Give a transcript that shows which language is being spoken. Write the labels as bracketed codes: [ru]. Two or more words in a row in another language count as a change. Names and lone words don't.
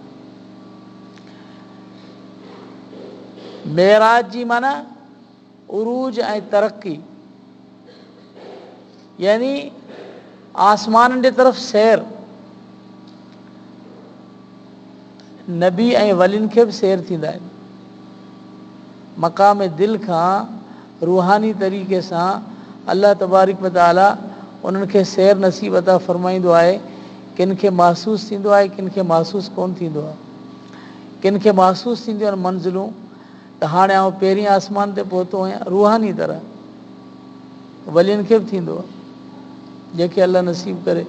[sd] मेराज जी माना उरूज ऐं तरक़ी, यानी आसमाननि जे तरफ़ सैर। नबी ऐं वलियुनि खे बि सैर थींदा आहिनि। मक़ाम दिलि खां रूहानी तरीक़े सां [ar] الله تبارك وتعالى [sd] उन्हनि खे सैर नसीब अता फ़रमाईंदो आहे। किन खे महसूसु थींदो आहे, किन खे महसूसु कोन थींदो आहे। किन खे महसूसु थींदियूं आहिनि मंज़िलूं, त हाणे आउं पहिरीं आसमान ते पहुतो आहियां, रूहानी तरह। वलियुनि खे बि थींदो आहे, जंहिंखे अल्लाह नसीब करे।